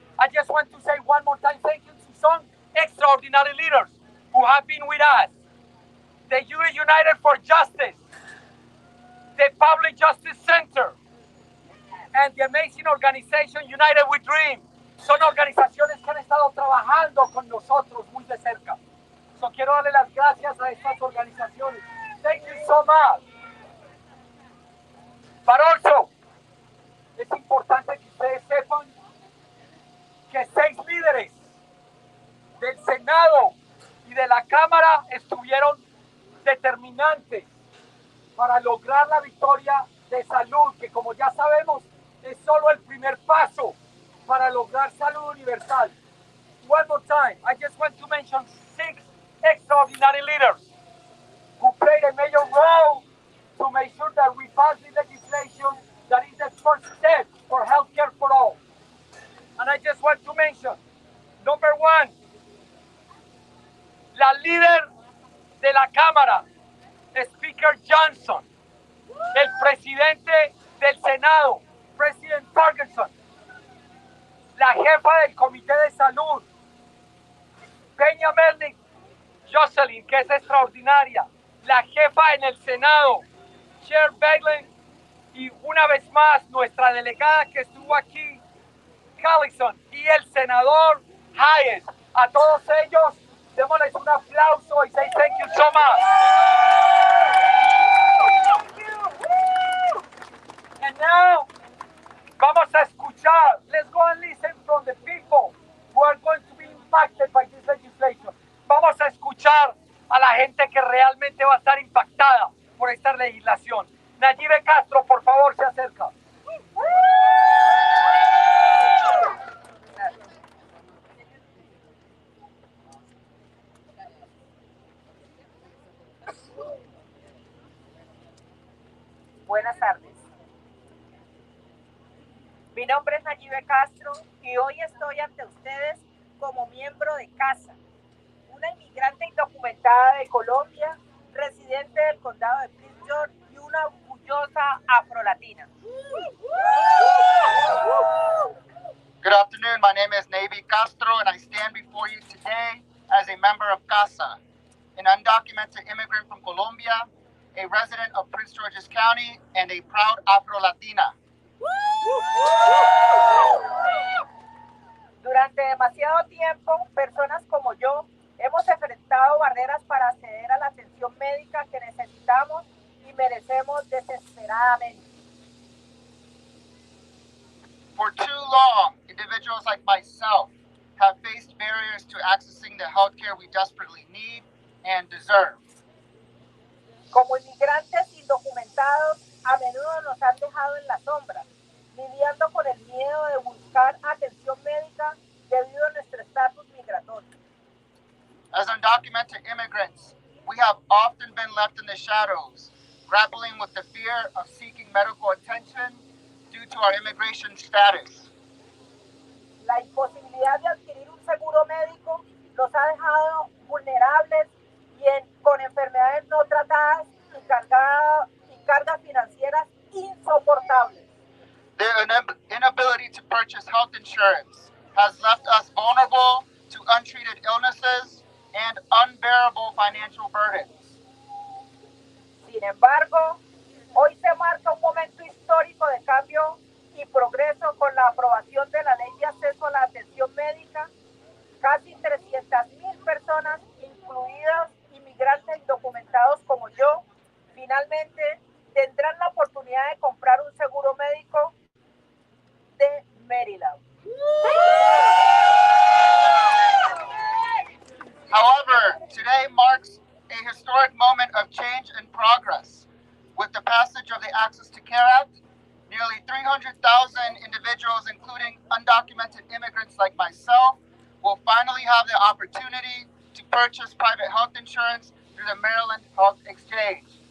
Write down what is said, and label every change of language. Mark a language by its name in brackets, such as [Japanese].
[English] I just want to say one more time thank you to some extraordinary leaders who have been with us. The U.S. United for Justice, the Public Justice Center, and the amazing organization United We Dream. [Spanish] Son organizaciones que han estado trabajando con nosotros muy de cerca. So quiero darle las gracias a estas organizaciones. [English] Thank you so much. But also, [Spanish] es importante que ustedes sepan que 6 líderes del Senado y de la Cámara estuvieron determinantes para lograr la victoria de salud, que como ya sabemos es solo el primer paso para lograr salud universal. [English] One more time, I just want to mention 6 extraordinary leaders who played a major role to make sure that we pass the legislation that is the first step for healthcare for all. And I just want to mention, number 1, [Spanish] la líder de la Cámara, Speaker Johnson, el presidente del Senado, President Ferguson, la jefa del Comité de Salud, Peña Melnick, Jocelyn, que es extraordinaria, la jefa en el Senado, Chair Bailey, y una vez más nuestra delegada que estuvo aquí, Collison, y el senador Hayes. A todos ellos, démosles un aplauso y [English] say thank you so much. And now, [Spanish] vamos a escuchar. [English] Let's go and listen from the people who are going to be impacted by this legislation. [Spanish] Vamos a escuchar a la gente que realmente va a estar impactada por esta legislación. Nayibe Castro, por favor, se acerca. Buenas tardes. Mi nombre es Nayibe Castro y hoy estoy ante ustedes como miembro de CASA, una inmigrante indocumentada de Colombia, residente del condado de Prince George y una orgullosa afrolatina. [English] Good afternoon, my name is Navy Castro and I stand before you today as a member of CASA, an undocumented immigrant from Colombia, a resident of Prince George's County, and a proud Afro-Latina. [Spanish] Durante demasiado tiempo, personas como yo hemos enfrentado barreras para acceder a la atención médica que necesitamos y merecemos desesperadamente. [English] For too long, individuals like myself have faced barriers to accessing the healthcare we desperately need and deserve. [Spanish] Como inmigrantes indocumentados, a menudo nos han dejado en la sombra, lidiando con el miedo de buscar atención médica debido a nuestro estatus migratorio. [English] As undocumented immigrants, we have often been left in the shadows, grappling with the fear of seeking medical attention due to our immigration status. [Spanish] La imposibilidad de adquirir un seguro médico nos ha dejado vulnerables con enfermedades no tratadas y cargas financieras insoportables. [English] The inability to purchase health insurance has left us vulnerable to untreated illnesses and unbearable financial burdens. [Spanish] Sin embargo, hoy se marca un momento histórico de cambio y progreso con la aprobación de la Ley de Acceso a la Atención Médica. Casi 300,000 personas, incluidas inmigrantes indocumentados como yo, finalmente tendrán la oportunidad de comprar un seguro médico de Maryland. [English] However, today marks a historic moment of change and progress. With the passage of the Access to Care Act, nearly 300,000 individuals, including undocumented immigrants like myself, will finally have the opportunity to purchase private health insurance through the Maryland Health Exchange.